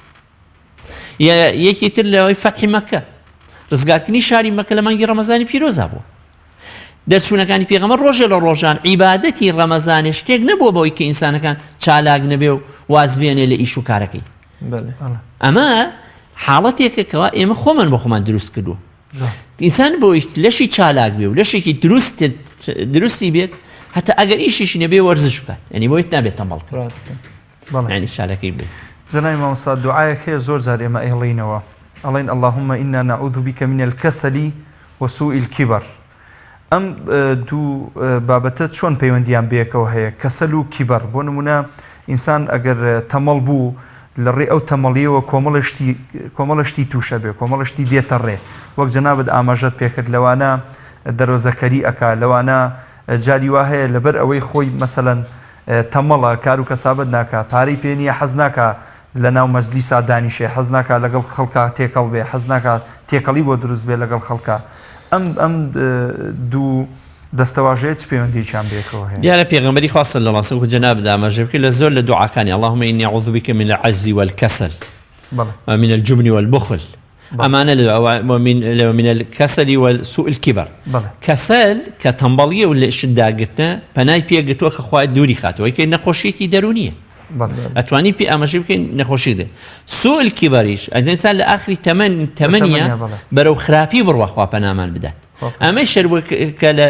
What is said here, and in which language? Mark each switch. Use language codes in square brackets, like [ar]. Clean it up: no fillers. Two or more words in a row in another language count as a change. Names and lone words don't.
[ckb] یەکی تر لەوەی فەتحی مەککە ڕزگارکردنی شاری مەککە لە مانگی ڕەمەزانی پیرۆزا بوو دەرچوونەکانی پێغەمبەر ڕۆژێ لە ڕۆژان عیبادەتی ڕەمەزانێ شتێک نەبووە بەوەی کە ئینسانەکان چالاک نەبێ و واز بێنێ لە ئیش و کارەکەی ئەمە حاڵەتێکە کەوا ئێمە خۆمان بۆ خۆمان دروست کردووە ئینسان بۆی لەشی چالاک بێ و لەشێکی دروستی بێت هەتا ئەگەر ئیشیشی نەبێ وەرزش بکات یعنی بۆیت نابێت تەمبەڵ ینی چالاکەی بێ جناب مامۆستا دوعایەک هەیە زۆر جار ئێمە ئەڵێنەوە ئەڵێن [ar] اللهم إنا نعوذ بك من الكسل وسوء الكبر [ckb] ئەم دوو بابەتە چۆن پەیوەندیان بەیەکەوە هەیە کەسەل و کیبەر بۆ نمونە ئینسان ئەگەر تەمەڵ بوو لە ڕێ ئەو تەمەڵیەوە کۆمەڵشتی تووشە بێ کۆمەڵشتی دێتە ڕێ وەک جەنابەت ئاماژەت پێکرد لەوانە دەرۆزەکەری ئەکا لەوانە جاری وا هەیە لەبەر ئەوەی خۆی مەسەلەن تەمەڵە کار و کەسابەت ناکە پارەی پێ نییە حەز ناکە لە ناو مەجلیسا دانیشێ حەز ناکە لەگەڵ خەڵکا تێکەڵ بێ حەز ناکە تێکەڵی بۆ دروست بێ لەگەڵ خەڵکا ئەم دوو دەستەواژەیە چ پەیوەندییان بێکەوە هەیە دیارە پێغەمبەری خوا [ar] صلی الله علیه [ckb] و جەناب ئاماژە بکە لە زۆر لە دوعاکانی [ar] اللهم إني أعوذ بك من العجز والكسل ومن الجبن والبخل [ckb] ئەمانە [ar] من الكسل وسوء الكبر [ckb] کەسەل کە تەمبەڵیە و لە شتداگرتنە پەنای پێگرتووە کە خوا دووری خاتەوە کە نەخۆشیەکی دەرونیە ئەتوانی پێ ئاماژە بکەین نەخۆشی دێ [ar] سوء الكبریش [ckb] ئەدەنسان لە ئاخری تەمەنیە بەرەو خراپی بڕوا خوا پەنامان بدات ئەمە شەر کە